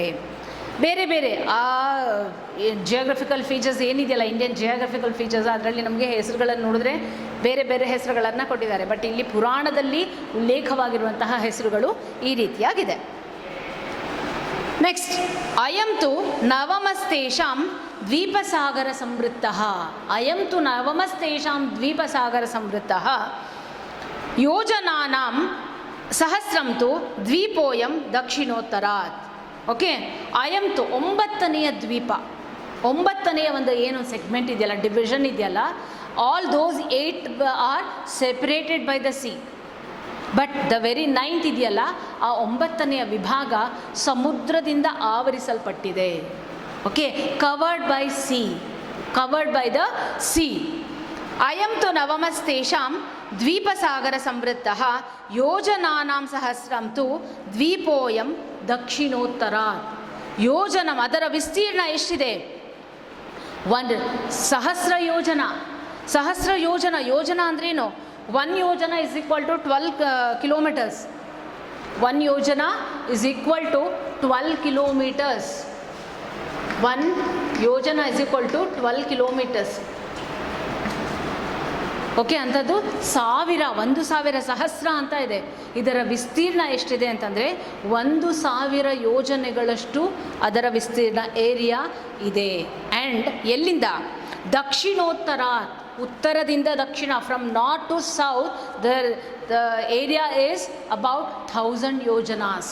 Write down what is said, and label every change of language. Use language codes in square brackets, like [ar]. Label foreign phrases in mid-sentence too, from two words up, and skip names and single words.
[kn] ಬೇರೆ ಬೇರೆ ಆ [en] geographical features [kn] ಏನಿದೆಯಲ್ಲ, [en] Indian geographical features, [kn] ಅದರಲ್ಲಿ ನಮಗೆ ಹೆಸರುಗಳನ್ನು ನೋಡಿದ್ರೆ ಬೇರೆ ಬೇರೆ ಹೆಸರುಗಳನ್ನು ಕೊಟ್ಟಿದ್ದಾರೆ. ಬಟ್ ಇಲ್ಲಿ ಪುರಾಣದಲ್ಲಿ ಉಲ್ಲೇಖವಾಗಿರುವಂತಹ ಹೆಸರುಗಳು ಈ ರೀತಿಯಾಗಿದೆ. ನೆಕ್ಸ್ಟ್, [sa] ಅಯಂ ತು ನವಮಸ್ತೇಷಾಂ ದ್ವೀಪಸಾಗರ ಸಂವೃತ್ತಃ. ಅಯಂ ತು ನವಮಸ್ತೇಷಾಂ ದ್ವೀಪಸಾಗರ ಸಂವೃತ್ತಃ. ಯೋಜನಾನಾಂ ಸಹಸ್ರಂ ತು ದ್ವೀಪೋಯಂ ದಕ್ಷಿಣೋತ್ತರಾತ್. [kn] ಓಕೆ, [sa] ಅಯಂ ತು [kn] 9ನೇ ದ್ವೀಪ, 9ನೇ ಒಂದು ಏನು ಸೆಗ್ಮೆಂಟ್ ಇದೆಯಲ್ಲ, ಡಿವಿಷನ್ ಇದೆಯಲ್ಲ, [en] All those 8 are separated by the sea. But the very 9th [kn] ಇದೆಯಲ್ಲ, ಆ 9ನೇ ವಿಭಾಗ ಸಮುದ್ರದಿಂದ ಆವರಿಸಲ್ಪಟ್ಟಿದೆ. ಓಕೆ, [en] Covered by sea, covered by the sea. [sa] ಅಯಂ ತು ನವಮಸ್ತೇಷಾಂ ದ್ವೀಪಸಾಗರ ಸಂವೃತ್ತಃ ಯೋಜನಾನಾಂ ಸಹಸ್ರಂ ತು ದ್ವೀಪೋಯಂ ದಕ್ಷಿಣೋತ್ತರಾತ್. [kn] ಯೋಜನಂ, ಅದರ ವಿಸ್ತೀರ್ಣ ಎಷ್ಟಿದೆ? 1 ಸಹಸ್ರ ಯೋಜನ. ಸಹಸ್ರ ಯೋಜನ, ಯೋಜನ ಅಂದ್ರೇನು? 1 ಯೋಜನ [en] is equal to 12 kilometers. 1 ಯೋಜನ is equal to 12 kilometers. 1 ಯೋಜನ is equal to 12 kilometers. [kn] ಓಕೆ, ಅಂಥದ್ದು 1,000 ಸಹಸ್ರ ಅಂತ ಇದೆ. ಇದರ ವಿಸ್ತೀರ್ಣ ಎಷ್ಟಿದೆ ಅಂತಂದರೆ 1,000 ಯೋಜನೆಗಳಷ್ಟು ಅದರ ವಿಸ್ತೀರ್ಣ ಏರಿಯಾ ಇದೆ. ಆ್ಯಂಡ್ ಎಲ್ಲಿಂದ? ದಕ್ಷಿಣೋತ್ತರ, ಉತ್ತರದಿಂದ ದಕ್ಷಿಣ, [en] from north to south the area is about 1000 yojanas.